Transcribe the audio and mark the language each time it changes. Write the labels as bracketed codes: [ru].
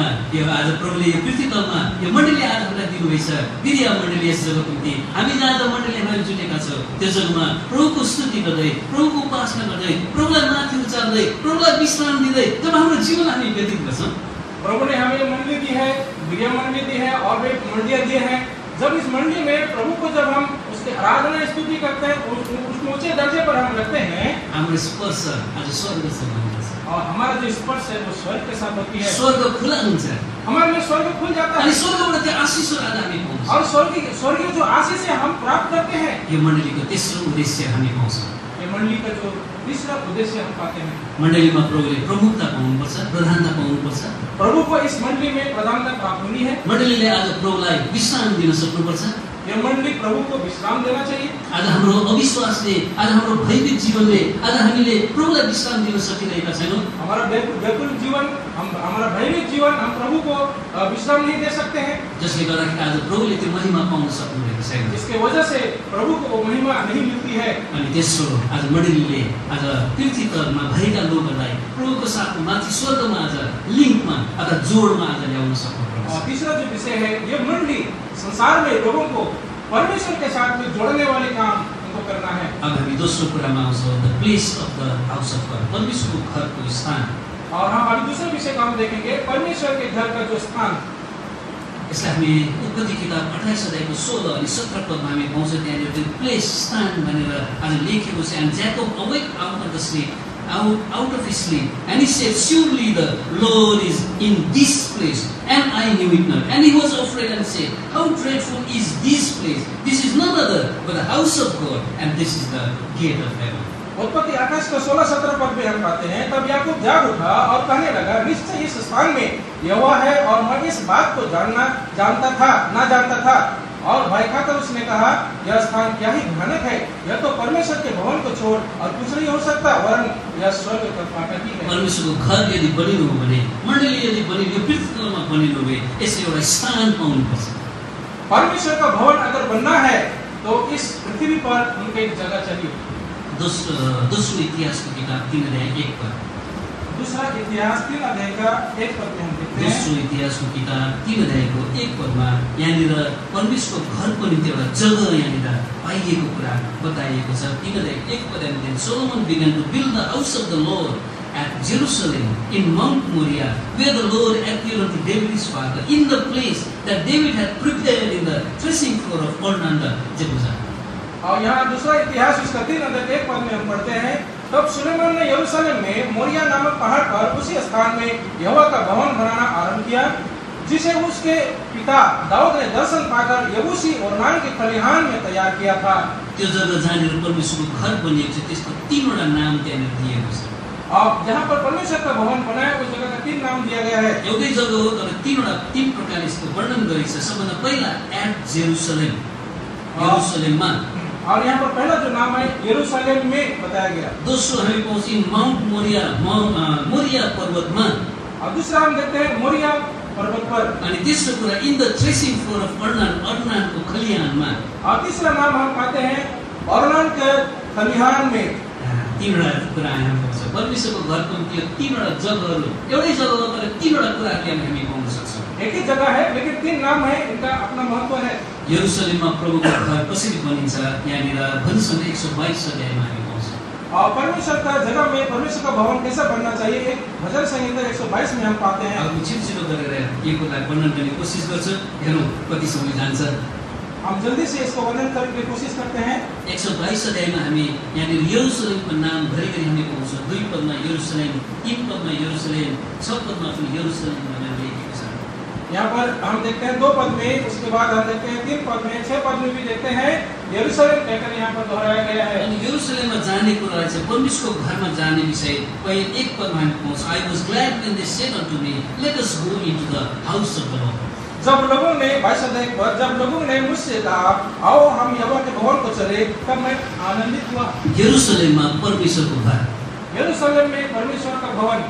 [ne] यो आज प्रभुले यो पृथ्वी तलमा यो मण्डली आज हामीलाई दिनुभएछ बिरिया मण्डली यस जग्गाको निम्ति हामी जहाँ जहाँ मण्डली हामी जुटेका छौँ त्यो जग्गामा प्रभुको स्तुति गर्दै प्रभुको उपासना गर्दै प्रभुलाई माथि उचार्दै प्रभुलाई विश्राम दिँदै जब हाम्रो जीवन हामी व्यतीत गर्छौँ [hi] प्रभु ने हमें मंडली दी है, बिरिया मंडली दी है और वे मंडलियां दी हैं। जब इस मंडली में प्रभु को जब हम उसकी आराधना स्तुति करते हैं, उस ऊंचे दर्जे पर हम रखते हैं [ne] हाम्रो स्पर्श आज स्वर्गसँग हुन्छ [hi] और हमारा जो स्पर्श है वो स्वर्ग के साथ होती है। [ne] स्वर्ग खुला हुन्छ [hi] हमारे लिए स्वर्ग खुल जाता [ne] अनि [hi] है [ne] स्वर्गबाट त्यो आशिषहरू आज हामी पाउँछौँ [hi] और स्वर्गीय जो आशीष है हम प्राप्त करते हैं। [ne] यो मण्डलीको तेस्रो उद्देश्य हामी पाउँछौँ [hi] ये मंडली का जो तीसरा उद्देश्य हम पाते हैं, [ne] मण्डलीमा प्रभुले प्रमुखता पाउनुपर्छ प्रधानता पाउनुपर्छ [hi] प्रभु को इस मंडली में प्रधानता प्राप्त होनी है। [ne] मण्डलीले आज प्रभुलाई विश्राम दिन सक्नुपर्छ [hi] ये मंडली प्रभु को विश्राम देना चाहिए। [ne] आज हाम्रो अविश्वासले आज हाम्रो भयभीत जीवनले आज हामीले प्रभुलाई विश्राम दिन सकिरहेका छैनौँ [hi] हमारा व्याकुल जीवन, हमारा भयभीत जीवन हम प्रभु को विश्राम नहीं दे सकते हैं, [ne] जसले गर्दाखेरि आज प्रभुले त्यो महिमा पाउन सक्नुभएको छैन [hi] जिसके वजह से प्रभु को वो महिमा नहीं मिलती है। [ne] अनि तेस्रो आज मण्डलीले आज पृथ्वी तलमा भएका लोकहरूलाई प्रभुको साथमा माथि स्वर्गमा आज लिङ्कमा अथवा जोडमा आज ल्याउन सक्नुपर्छ [hi] और तीसरा जो विषय है, ये मंडली संसार में लोगों को परमेश्वर के साथ में जोड़ने वाले काम उनको करना है। [ne] अब हामी दोस्रो कुरामा आउँछौँ [en] the place of the house of God [ne] परमेश्वरको घरको स्थान [hi] और हम अभी दूसरे विषय को हम देखेंगे, परमेश्वर के घर का जो स्थान। [ne] यसलाई हामी उत्पत्ति किताब 28 अध्यायको 16 अनि 17 पदमा हामी पाउँछौँ त्यहाँनिर त्यो प्लेस स्थान भनेर आज लेखेको छ [en] And Jacob awake out of the sleep out of his sleep and he said surely the Lord is in this place and I knew it not and he was afraid and said how dreadful is this place, this is none other but the house of God and this is the gate of heaven। [hi] उत्पत्ति 28 का 16-17 पद में हम पाते हैं, तब याकूब जाग उठा और कहने लगा निश्चय इस स्थान में यहोवा है और मैं इस बात को जानता था और भय खाकर उसने कहा यह स्थान क्या ही भयानक है, यह तो परमेश्वर के भवन को छोड़ और कुछ नहीं हो सकता, वरन यह स्वर्ग का फाटक ही है। [ne] परमेश्वरको घर यदि बनिनु हो भने मण्डली यदि बनिनु यो पृथ्वीमा बनिनु हो भने यसले एउटा स्थान पाउनुपर्छ। [hi] परमेश्वर का भवन अगर बनना है तो इस पृथ्वी पर उनके एक जगह चाहिए। [ne] दोस्रो इतिहासको किताब 3 अध्याय 1 पद [hi] दूसरा इतिहास 3 अध्याय का 1 पद में हम देखते हैं। [ne] दोस्रो इतिहासको किताब 3 अध्यायको 1 पदमा यहाँनिर परमेश्वरको घरको निम्ति एउटा जग्गा यहाँनिर पाइएको कुरा बताइएको छ। 3 अध्याय 1 पदमा [en] Solomon began to build the house of the Lord at Jerusalem in Mount Moriah where the Lord appeared unto David his father in the place that David had prepared in the threshing floor of Ornan the Jebusite। [hi] और यहाँ दूसरा इतिहास उसका 3 अध्याय 1 पद में हम पढ़ते हैं, तब सुलेमान ने यरूशलेम में मोरिया नामक पहाड़ पर उसी स्थान में यहोवा का भवन बनाना आरंभ किया जिसे उसके पिता दाऊद ने दर्शन पाकर यबूसी ओर्नान के खलिहान में तैयार किया था। [ne] त्यो जग्गा जहाँनिर परमेश्वरको घर बनिएको छ त्यसको 3 वटा नाम त्यहाँनिर दिएको छ। [hi] और जहाँ पर परमेश्वर का भवन बनाया उस जगह का 3 नाम दिया गया है। [ne] एउटै जग्गा हो तर 3 प्रकारले यसको वर्णन गरिएको छ। सबभन्दा पहिला [en] at Jerusalem [ne] यरुसलेममा [hi] और यहाँ पर पहला जो नाम है यरूशलेम में बताया गया। [ne] दोस्रो हामी पाउँछौँ माउन्ट मोरिया पर्वतमा [hi] और दूसरा हम देखते हैं मोरिया पर्वत पर। [ne] अनि तेस्रो कुरा [en] in the threshing floor of [ne] अर्नानको खलिहानमा [hi] और तीसरा नाम हम पाते हैं अर्नान के खलिहान में। [ne] 3 वटा कुरा यहाँ पाउँछ। परमेश्वरको घरको निम्ति 3 वटा जग्गाहरू एउटै जग्गा हो तर 3 वटा कुराहरू हामी पाउन सक्छौँ। [hi] एक ही जगह है लेकिन 3 नाम है, इनका अपना महत्व है। [ne] यरुशलेममा प्रभुको घर कसरी बनिन्छ यहाँनिर भजन 122 अध्यायमा हामी पाउँछौँ। [hi] और परमेश्वर का जगह में परमेश्वर का भवन कैसा बनना चाहिए एक भजन संहिता 122 में हम पाते हैं। [ne] अब छिटो गरेर यो कुरालाई वर्णन गर्ने कोसिस गर्छु, हेरौँ कति समय जान्छ। [hi] हम जल्दी से इसको वर्णन करने की कोशिश करते हैं। [ne] 122 अध्यायमा हामी यहाँनिर यरुशलेमको नाम घरिघरि हामी पाउँछौँ। 2 पदमा यरुशलेम, 3 पदमा यरुशलेम, 6 पदमा पनि यरुशलेम भनेर लेखेको छ। [hi] यहाँ पर हम देखते हैं 2 पद में, उसके बाद हम देखते हैं 3 पद में, 6 पद में भी देखते हैं यरूशलेम कहकर यहाँ पर दोहराया गया है। [ne] अनि यरुशलेममा जाने कुरा चाहिँ परमेश्वरको घरमा जाने विषय पहिलो 1 पदमा हामी पाउँछौँ। [en] I was glad when they said unto me, let us go into the house of the Lord। [hi] जब लोगों ने 22 अध्याय पर जब लोगों ने मुझसे कहा आओ हम यहोवा के भवन को चले, तब मैं आनंदित हुआ। [ne] यरुशलेममा परमेश्वरको घर, [hi] यरूशलेम में परमेश्वर का भवन।